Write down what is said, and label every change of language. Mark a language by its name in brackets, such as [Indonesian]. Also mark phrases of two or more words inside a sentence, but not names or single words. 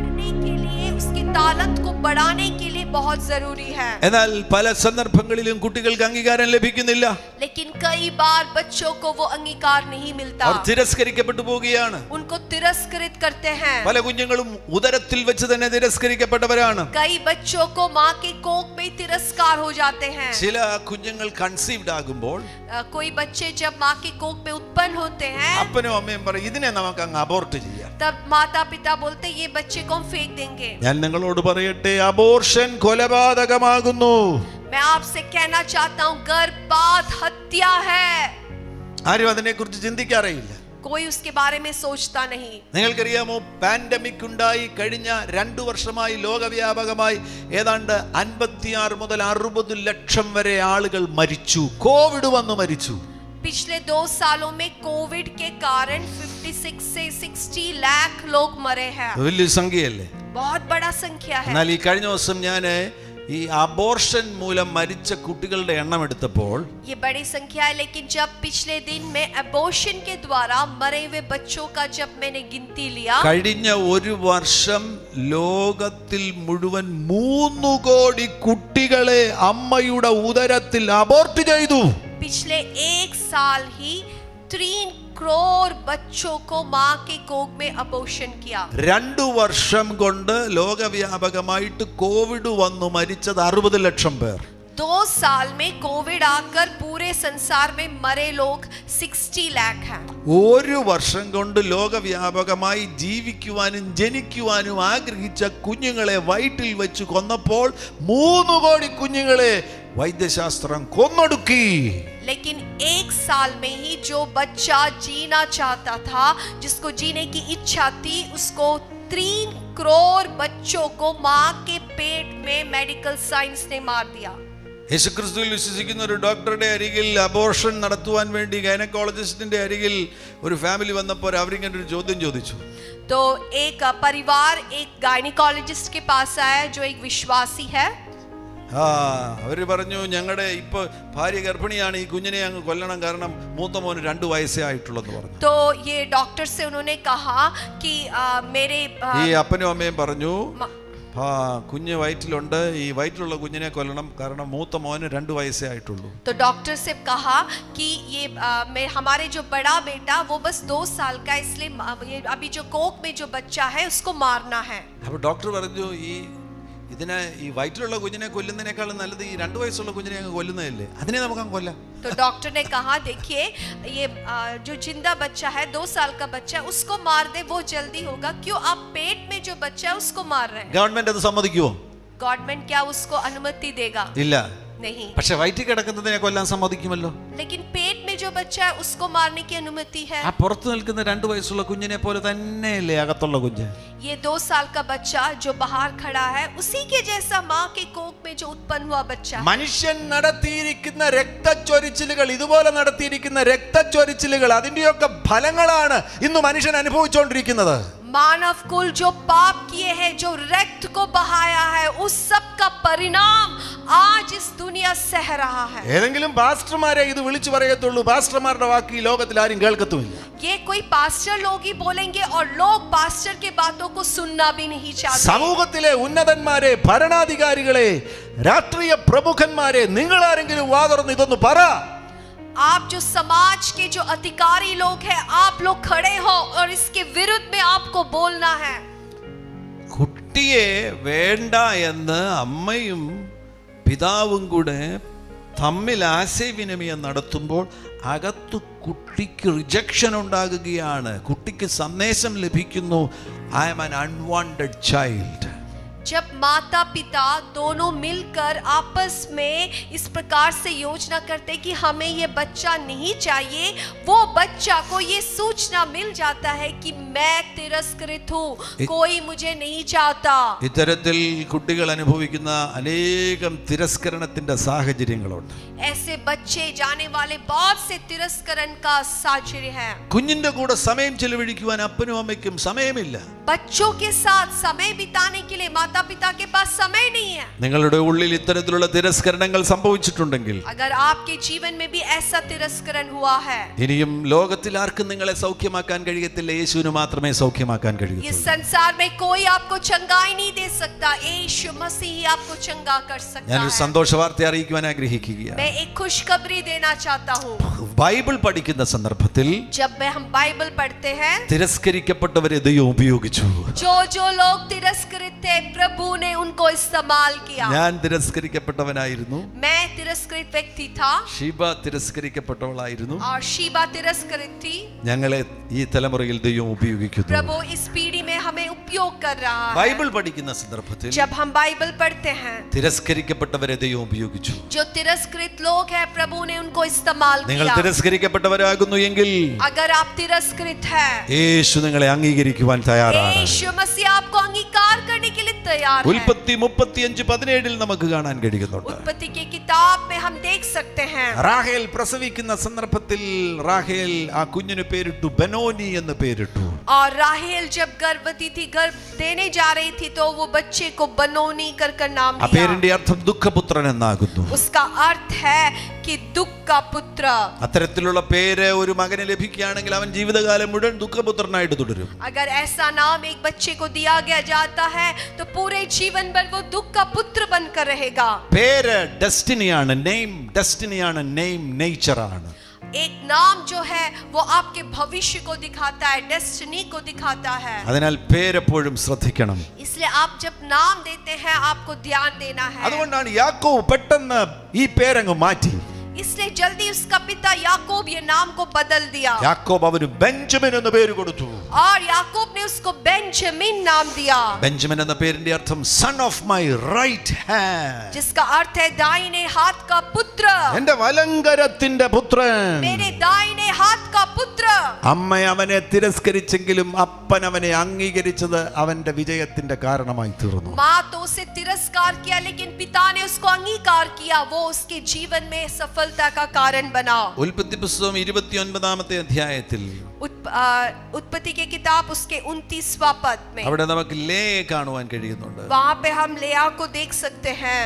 [Hindi] के लिए, उसके तालंत को बढ़ाने के लिए बहुत जरूरी है। [Malayalam] എന്നാൽ പല സന്ദർഭങ്ങളിലും കുട്ടികൾക്ക് അംഗീകാരം ലഭിക്കുന്നില്ല. [Hindi] लेकिन कई बार बच्चों को वो अंगीकार नहीं मिलता, [Malayalam] അവർ തിരസ്കരിക്കപ്പെട്ടു പോവുകയാണ്. [Hindi] उनको तिरस्कृत करते हैं। [Malayalam] പല കുഞ്ഞുങ്ങളും ഉദരത്തിൽ വെച്ച് തന്നെ തിരസ്കരിക്കപ്പെട്ടവരാണ്. [Hindi] कई बच्चों को माँ के कोख में तिरस्कार हो जाते हैं। [Malayalam] ചില കുഞ്ഞുങ്ങൾ കൺസീവ്ഡ് ആകുമ്പോൾ [Hindi] कोई बच्चे जब माँ के कोख में उत्पन्न होते हैं, [Malayalam] അപ്പനും അമ്മയും പറയും ഇതിനെ നമുക്ക് അങ്ങ് അബോർട്ട് ചെയ്യാം. [Hindi] तब माता पिता बोलते ये बच्चे को हम फेंक देंगे। [Malayalam] ഞാൻ നിങ്ങളോട് പറയട്ടെ, അബോർഷൻ കൊലപാതകമാകുന്നു. [Hindi] मैं आपसे कहना चाहता हूँ गर्भपात हत्या है। [Malayalam] ആരും അതിനെക്കുറിച്ച് ചിന്തിക്കാറേയില്ല. [Hindi] कोई उसके बारे में सोचता नहीं। [Malayalam] നിങ്ങൾക്കറിയാമോ, പാൻഡമിക് ഉണ്ടായി കഴിഞ്ഞ 2 വർഷമായി ലോകവ്യാപകമായി ഏതാണ്ട് 56 മുതൽ 60 ലക്ഷം വരെ ആളുകൾ മരിച്ചു. കോവിഡ് വന്നു മരിച്ചു. [Hindi] पिछले 2 सालों में कोविड के कारण 56 से 60 लाख लोग मरे हैं। [Malayalam] വലിയ സംഖ്യയല്ലേ? [Hindi] बहुत बड़ा संख्या है। [Malayalam] എന്നാൽ ഈ കഴിഞ്ഞ ദിവസം ഞാൻ ഈ അബോർഷൻ മൂലം മരിച്ച കുട്ടികളുടെ എണ്ണം എടുത്തപ്പോൾ [Hindi] ये बड़ी संख्या है, लेकिन जब पिछले दिन में अबॉर्शन के द्वारा मरे हुए बच्चों का जब मैंने गिनती लिया, [Malayalam] കഴിഞ്ഞ ഒരു വർഷം ലോകത്തിൽ മുഴുവൻ 3 കോടി കുട്ടികളെ അമ്മയുടെ ഉദരത്തിൽ അബോർട്ട് ചെയ്തു. [Hindi] पिछले 1 साल ही 3 करोड़ बच्चों को माँ के कोख में अबॉर्शन किया। [Malayalam] 2 വർഷം കൊണ്ട് ലോകവ്യാപകമായിട്ട് കോവിഡ് വന്നു മരിച്ചത് 60 ലക്ഷം പേർ. [Hindi] 2 साल में कोविड आकर पूरे संसार में मरे लोग 60 लाख हैं। [Malayalam] ഒരു വർഷം കൊണ്ട് ലോകവ്യാപകമായി ജീവിക്കുവാനും ജനിക്കുവാനും ആഗ്രഹിച്ച കുഞ്ഞുങ്ങളെ വയറ്റിൽ വെച്ച് കൊന്നപ്പോൾ 3 കോടി കുഞ്ഞുങ്ങളെ വൈദ്യശാസ്ത്രം കൊന്നൊടുക്കി. [Hindi] लेकिन 1 साल में ही जो बच्चा जीना चाहता था, जिसको जीने की इच्छा थी, उसको 3 करोड़ बच्चों को माँ के पेट में [English] medical science [Hindi] ने मार दिया। [Malayalam] യേശുക്രിസ്തുവിൽ വിശ്വസിക്കുന്ന ഒരു ഡോക്ടറുടെ അരികിൽ അബോർഷൻ നടത്തുവാൻ വേണ്ടി ഗൈനക്കോളജിസ്റ്റിന്റെ അരികിൽ ഒരു ഫാമിലി വന്നപ്പോൾ അവരിങ്ങനെ ഒരു ചോദ്യം ചോദിച്ചു. [Hindi] तो एक परिवार एक गायनिकोलॉजिस्ट के पास आया जो एक विश्वासी है। [Malayalam] അവര് പറഞ്ഞു, ഞങ്ങളുടെ ഇപ്പൊ ഭാര്യ ഗർഭിണിയാണ്, ഈ കുഞ്ഞിനെ അങ്ങ് കൊല്ലണം, കാരണം മൂത്ത മോന് 2 വയസ്സേ ആയിട്ടുള്ളെന്ന് പറഞ്ഞു. [Hindi] तो ये डॉक्टर से उन्होंने कहा कि मेरे [Malayalam] ഈ അപ്പനും അമ്മയും പറഞ്ഞു, കുഞ്ഞ് വയറ്റിലുണ്ട്, ഈ വയറ്റിലുള്ള കുഞ്ഞിനെ കൊല്ലണം, കാരണം മൂത്ത മോന് 2 വയസ്സേ ആയിട്ടുള്ളൂ. [Hindi] तो डॉक्टर से कहा कि ये हमारे जो बड़ा बेटा वो बस 2 साल का, इसलिए अभी जो कोख में जो बच्चा है उसको मारना है। [Malayalam] അപ്പൊ ഡോക്ടർ പറഞ്ഞു, ഇതിനെ ഈ വയറ്റിലുള്ള കുഞ്ഞിനെ കൊല്ലുന്നതിനേക്കാളും നല്ലത് ഈ 2 വയസ്സുള്ള കുഞ്ഞിനെ അങ്ങ് കൊല്ലുന്നതല്ലേ, അതിനെ നമുക്ക് അങ്ങ് കൊല്ലാം. [Hindi] तो डॉक्टर ने कहा देखिए ये जो जिंदा बच्चा है 2 साल का बच्चा, उसको मार दे, वो जल्दी होगा। क्यों आप पेट में जो बच्चा है उसको मार रहे हैं? [Malayalam] ഗവൺമെന്റ് അത് സമ്മതിക്കുമോ? [Hindi] गवर्नमेंट क्या उसको अनुमति देगा? [Malayalam] ഇല്ല. [Hindi] नहीं। [Malayalam] പക്ഷെ വയറ്റിൽ കിടക്കുന്നതിനെ കൊല്ലാൻ സമ്മതിക്കുമല്ലോ. [Hindi] लेकिन पेट में जो बच्चा है उसको मारने की अनुमति है। [Malayalam] ആ പുറത്തു നിൽക്കുന്ന 2 വയസ്സുള്ള കുഞ്ഞിനെ പോലെ തന്നെയല്ലേ അകത്തുള്ള കുഞ്ഞ്? [Hindi] ये 2 साल का बच्चा जो बाहर खड़ा है उसी के जैसा माँ के कोख में जो उत्पन्न हुआ बच्चा। [Malayalam] മനുഷ്യൻ നടത്തിയിരിക്കുന്ന രക്തച്ചൊരിച്ചിലുകൾ, ഇതുപോലെ നടത്തിയിരിക്കുന്ന രക്തച്ചൊരിച്ചിലുകൾ, അതിന്റെയൊക്കെ ഫലങ്ങളാണ് ഇന്ന് മനുഷ്യൻ അനുഭവിച്ചുകൊണ്ടിരിക്കുന്നത്. [Hindi] मानव कुल जो पाप किए हैं, जो रक्त को बहाया है, उस सब का परिणाम आज इस दुनिया सह रहा है। [Malayalam] ഏതെങ്കിലും പാസ്റ്റർമാരെ ഇത് വിളിച്ചു പറയത്തുള്ളൂ, പാസ്റ്റർമാരുടെ വാക്ക് ഈ ലോകത്തിൽ ആരും കേൾക്കത്തുമില്ല. [Hindi] ये कोई पास्टर लोग ही बोलेंगे और लोग पास्टर के बातों को सुनना भी नहीं चाहते। [Malayalam] സമൂഹത്തിലെ ഉന്നതന്മാരെ, ഭരണാധികാരികളെ, രാഷ്ട്രീയ പ്രമുഖന്മാരെ, നിങ്ങൾ ആരെങ്കിലും വാ തുറന്ന് ഇതൊന്ന് പറ. [Hindi] आप जो समाज के जो अधिकारी लोग हैं, आप लोग खड़े हो और इसके विरुद्ध में आपको बोलना है। [Malayalam] കുട്ടിയെ വേണ്ട എന്ന് അമ്മയും പിതാവും കൂടെ തമ്മിൽ ആശയവിനിമയം നടത്തുമ്പോൾ അകത്ത് കുട്ടിക്ക് റിജക്ഷൻ ഉണ്ടാകുകയാണ്. കുട്ടിക്ക് സന്ദേശം ലഭിക്കുന്നു, [English] I am an unwanted child. [Hindi] जब माता पिता दोनों मिलकर आपस में इस प्रकार से योजना करते कि हमें ये बच्चा नहीं चाहिए, वो बच्चा को ये सूचना मिल जाता है कि मैं तिरस्कृत हूँ, कोई मुझे नहीं चाहता। [Malayalam] ഇത്തരത്തിൽ കുട്ടികൾ അനുഭവിക്കുന്ന അനേകം തിരസ്കരണത്തിന്റെ സാഹചര്യങ്ങളുണ്ട്. [Hindi] ऐसे बच्चे जाने वाले बहुत से तिरस्करण का साहचर्य है। [Malayalam] കുഞ്ഞിന്റെ കൂടെ സമയം ചെലവഴിക്കുവാൻ അപ്പനും അമ്മയ്ക്കും സമയമില്ല. [Hindi] बच्चों के साथ समय बिताने के लिए माता माता पिता के पास समय नहीं है। [Malayalam] നിങ്ങളുടെ ഉള്ളിൽ ഇത്തരത്തിലുള്ള തിരസ്കരണങ്ങൾ സംഭവിച്ചിട്ടുണ്ടെങ്കിൽ, [Hindi] अगर आपके जीवन में भी ऐसा तिरस्करण हुआ है, [Malayalam] ഇനിയും ലോകത്തിൽ ആർക്കും നിങ്ങളെ സൗഖ്യമാക്കാൻ കഴിയത്തില്ല, യേശുവിന് മാത്രമേ സൗഖ്യമാക്കാൻ കഴിയൂ. [Hindi] इस संसार में कोई आपको चंगाई नहीं दे सकता, यीशु मसीह ही आपको चंगा कर सकता [Malayalam] ഞാനൊരു [Hindi] है। [Malayalam] സന്തോഷ വാർത്ത അറിയിക്കുവാൻ ആഗ്രഹിക്കുകയാണ്. [Hindi] मैं एक खुशखबरी देना चाहता हूँ। [Malayalam] ബൈബിൾ പഠിക്കുന്ന സന്ദർഭത്തിൽ [Hindi] जब हम बाइबल पढ़ते हैं, [Malayalam] തിരസ്കരിക്കപ്പെട്ടവരെ ദൈവം ഉപയോഗിച്ചു. [Hindi] जो लोग तिरस्कृत थे, प्रभु ने उनको इस्तेमाल किया। [Malayalam] ഞാൻ തിരസ്കരിക്കപ്പെട്ടവനായിരുന്നു, [Hindi] मैं तिरस्कृत व्यक्ति था [Malayalam] ഷീബ തിരസ്കരിക്കപ്പെട്ടവളായിരുന്നു. [Hindi] और शीबा तिरस्कृत थी। [Malayalam] ഞങ്ങളെ ഈ തലമുറയിൽ ദൈവം ഉപയോഗിക്കുന്നു. [Hindi] प्रभु इस पीढ़ी में हमें उपयोग कर रहा है। [Malayalam] ബൈബിൾ പഠിക്കുന്ന സന്ദർഭത്തിൽ [Hindi] जब हम बाइबल पढ़ते हैं, [Malayalam] തിരസ്കരിക്കപ്പെട്ടവരെ ദൈവം ഉപയോഗിച്ചു. [Hindi] जो तिरस्कृत लोग हैं, प्रभु ने उनको इस्तेमाल [Malayalam] നിങ്ങൾ [Hindi] किया। [Malayalam] തിരസ്കരിക്കപ്പെട്ടവരാകുന്നു എങ്കിൽ [Hindi] अगर आप तिरस्कृत हैं, [Malayalam] യേശു നിങ്ങളെ അംഗീകരിക്കുവാൻ തയ്യാറാണ്. [Hindi] यीशु मसीह आपको अंगीकार करने के लिए तैयार है। [Malayalam] ഉൽപ്പത്തി 35:17 നമുക്ക് കാണാൻ കഴിയുന്നുണ്ട്. [Hindi] उत्पत्ति की किताब में हम देख सकते हैं, [Malayalam] റാഹേൽ പ്രസവിക്കുന്ന സന്ദർഭത്തിൽ റാഹേൽ ആ കുഞ്ഞിന് പേരിട്ടു ബെനോനി എന്ന് പേരിട്ടു. [Hindi] और राहेल जब गर्भवती थी, गर्भ देने जा रही थी, तो वो बच्चे को बनोनी कर नाम [Malayalam] ആ [Hindi] दिया। [Malayalam] പേരിന്റെ അർത്ഥം ദുഃഖപുത്രൻ എന്നാകുന്നു. [Hindi] उसका अर्थ है कि दुख का पुत्र। [Malayalam] അത്തരത്തിലുള്ള പേര് ഒരു മകന് ലഭിക്കുകയാണെങ്കിൽ അവൻ ജീവിതകാലം മുഴുവൻ ദുഃഖപുത്രനായിട്ട് തുടരും. [Hindi] अगर ऐसा नाम एक बच्चे को दिया गया जाता है, तो पूरे जीवन भर वो दुख का पुत्र बनकर रहेगा। [Malayalam] പേര് ഡെസ്റ്റിനിയാണ്, ഡെസ്റ്റിനിയാണ്, നേച്ചറാണ്. [Hindi] एक नाम जो है वो आपके भविष्य को दिखाता है, डेस्टिनी को दिखाता है। [Malayalam] അതിനാൽ പേരെപ്പോഴും ശ്രദ്ധിക്കണം. [Hindi] इसलिए आप जब नाम देते हैं, आपको ध्यान देना है। [Malayalam] അതുകൊണ്ടാണ് യാക്കോബ് പെട്ടെന്ന് ഈ പേരങ്ങ് മാറ്റി. [Hindi] इसलिए जल्दी उसका पिता याकूब ये नाम को बदल दिया, [Malayalam] യാക്കോബ് അവന് ബെഞ്ചമിൻ എന്ന പേര് കൊടുത്തു. [Hindi] और याकूब ने उसको बेंजामिन नाम दिया, [Malayalam] ബെഞ്ചമിൻ എന്ന പേരിന്റെ അർത്ഥം [English] son of my right hand, [Hindi] जिसका अर्थ है दाहिने हाथ का पुत्र, [Malayalam] എന്റെ വലങ്കരത്തിന്റെ പുത്രൻ. [Hindi] मेरे दाहिने हाथ का पुत्र। [Malayalam] അമ്മ അവനെ തിരസ്കരിച്ചെങ്കിലും അപ്പൻ അവനെ അംഗീകരിച്ചത് അവന്റെ വിജയത്തിന്റെ കാരണമായി തീർന്നു. [Hindi] माँ तो उसे तिरस्कार किया, लेकिन पिता ने उसको अंगीकार किया, वो उसके जीवन में सफलता का कारण बना। [Malayalam] ഉൽപ്പത്തി പുസ്തകം 29-ാമത്തെ അധ്യായത്തിൽ [Hindi] उत्पत्ति की किताब उसके 29वां पद में, [Malayalam] അവിടെ നമുക്ക് ലേയെ കാണുവാൻ കഴിയുന്നുണ്ട്. [Hindi] वहां पे हम लेया को देख सकते हैं।